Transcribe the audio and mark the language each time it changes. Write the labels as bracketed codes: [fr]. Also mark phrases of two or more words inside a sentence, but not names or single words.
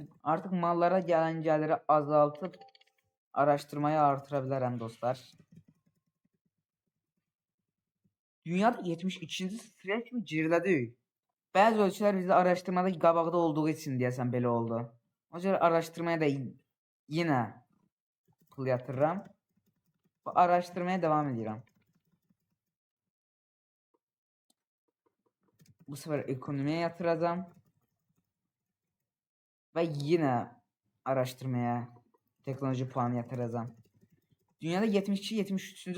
[az] Artıq mallara gələn gəliri azaltıb araştırmayı artıra bilərəm dostlar. Dünyada 72-ci sıraya kimi gerilədik. Bəzi ölkələr bizdə araştırmada qabaqda olduğu için deyəsən belə oldu. O görə araştırmaya da yenə pul yatırıram. Araştırmaya devam edirəm. [tr] Bu sefer ekonomiye yatıracağım. Ve yine araştırmaya teknoloji puanı yatıracağım. Dünyada 72-73.